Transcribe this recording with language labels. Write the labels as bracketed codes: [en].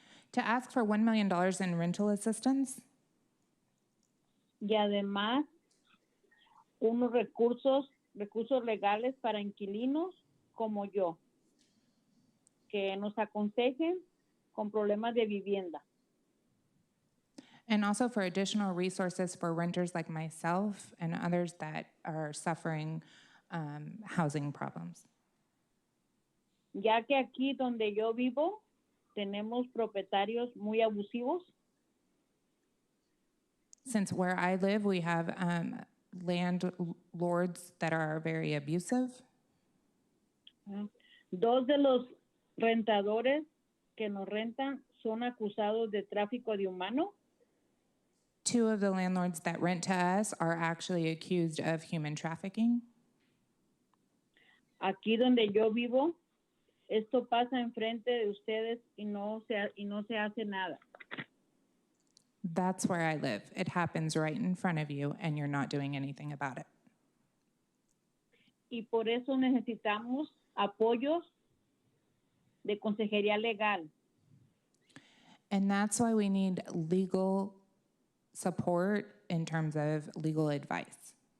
[en] To ask for $1 million in rental assistance. [es] Y además, unos recursos legales para inquilinos como yo, que nos aconsejen con problemas de vivienda. [en] And also for additional resources for renters like myself and others that are suffering housing problems. [es] Ya que aquí donde yo vivo tenemos propietarios muy abusivos. [en] Since where I live, we have landlords that are very abusive. [es] Dos de los rentadores que nos rentan son acusados de tráfico de humanos. [en] Two of the landlords that rent to us are actually accused of human trafficking. [es] Aquí donde yo vivo, esto pasa enfrente de ustedes y no se hace nada. [en] That's where I live. It happens right in front of you, and you're not doing anything about it. [es] Y por eso necesitamos apoyos de consejería legal. [en] And that's why we need legal support in terms of legal advice.